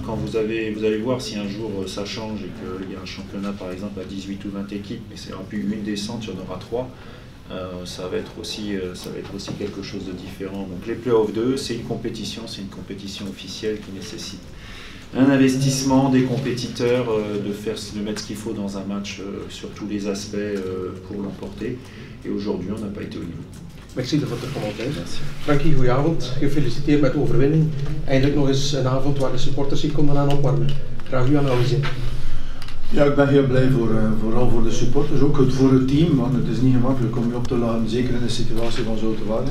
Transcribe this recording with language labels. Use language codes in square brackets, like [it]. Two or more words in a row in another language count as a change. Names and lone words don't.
[fr] Quand vous allez voir si un jour ça change et qu'il y a un championnat par exemple à 18 ou 20 équipes, mais c'est plus une descente, il y en aura 3, ça va être aussi quelque chose de différent. Donc les play-off 2, c'est une compétition officielle qui nécessite un investissement des compétiteurs, de mettre ce qu'il faut dans un match sur tous les aspects pour l'emporter. Et aujourd'hui, on n'a pas été au niveau. [nl] Merci voor het commentaar. Frankie, goedenavond. Gefeliciteerd met de overwinning. Eindelijk nog eens een avond waar de supporters zich konden aan opwarmen. Graag uw analyse. Ja, ik ben heel blij vooral voor de supporters, ook voor het team, want het is niet gemakkelijk om je op te laden, zeker in de situatie van Zoeterwoude.